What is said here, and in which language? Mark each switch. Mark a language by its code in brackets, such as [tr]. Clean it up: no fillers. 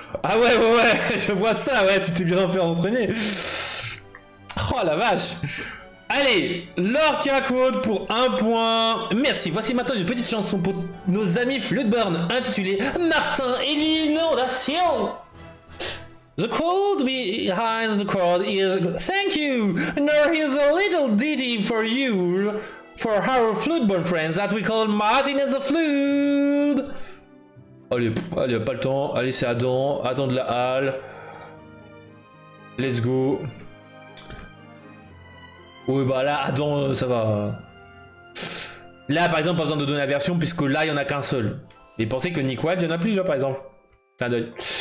[fr] Ah ouais, je vois ça, ouais, tu t'es bien fait entraîner. Oh la vache. Allez, Lorca Quote pour 1 point. Merci. Voici maintenant une petite chanson pour nos amis Floodburn intitulée Martin et l'inondation. [en] The quote behind the quote is thank you. Now here's a little ditty for you, for our Floodburn friends that we call Martin and the Flood. [fr] Allez, allez, pas le temps. Allez, c'est Adam. Adam de la Halle. [en] Let's go. [fr] Oui, bah là, Adam, ça va. Là, par exemple, pas besoin de donner la version, puisque là, il n'y en a qu'un seul. Et pensez que Nick Wilde, il y en a plus, là, par exemple. Clin d'œil.